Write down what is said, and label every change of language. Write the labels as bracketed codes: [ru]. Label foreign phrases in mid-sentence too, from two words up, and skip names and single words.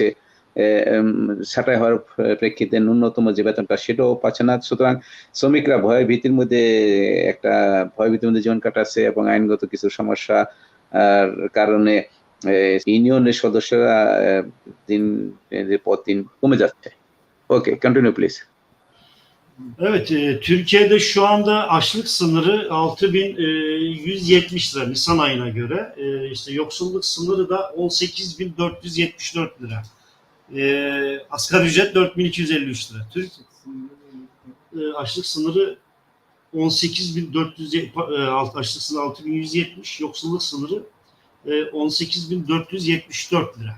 [bn] ছাঁটাই হওয়ার প্রেক্ষিতে ন্যূনতম যে বেতনটা সেটাও পাচ্ছে না। সুতরাং শ্রমিকরা ভয়-ভীতির মধ্যে ভয়-ভীতির মধ্যে জীবন কাটাচ্ছে, এবং আইনগত কিছু সমস্যা কারণে ইউনিয়নের সদস্যরা দিন পর দিন কমে যাচ্ছে। [en] Okay, continue please. [tr] Evet, Türkiye'de şu anda açlık sınırı 6.170 lira Nisan ayına göre. İşte yoksulluk sınırı da 18.474 lira. Asgari ücret 4.253 lira. Açlık sınırı 18.400, açlık sınırı 6.170, yoksulluk sınırı 18.474 lira.